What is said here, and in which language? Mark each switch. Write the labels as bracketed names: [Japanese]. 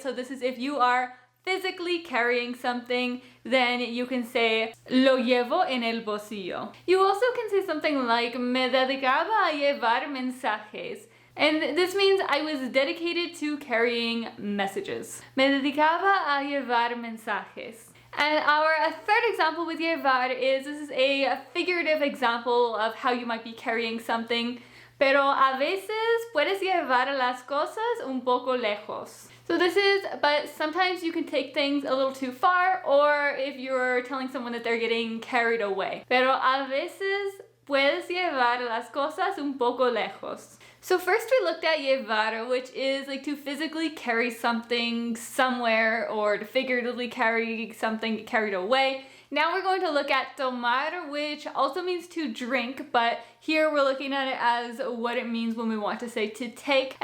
[English] So this is if you are physically carrying something, then you can say [Spanish] lo llevo en el bolsillo. [English] You also can say something like [Spanish] me dedicaba a llevar mensajes. [English] And this means I was dedicated to carrying messages. [Spanish] Me dedicaba a llevar mensajes. [English] And our third example with llevar is, this is a figurative example of how you might be carrying something. [Spanish] Pero a veces puedes llevar las cosas un poco lejos. [English] So this is, but sometimes you can take things a little too far, or if you're telling someone that they're getting carried away. [Spanish] Pero a veces puedes llevar las cosas un poco lejos. [English] So first we looked at llevar, which is like to physically carry something somewhere or to figuratively carry something carried away. Now we're going to look at tomar, which also means to drink, but here we're looking at it as what it means when we want to say to take.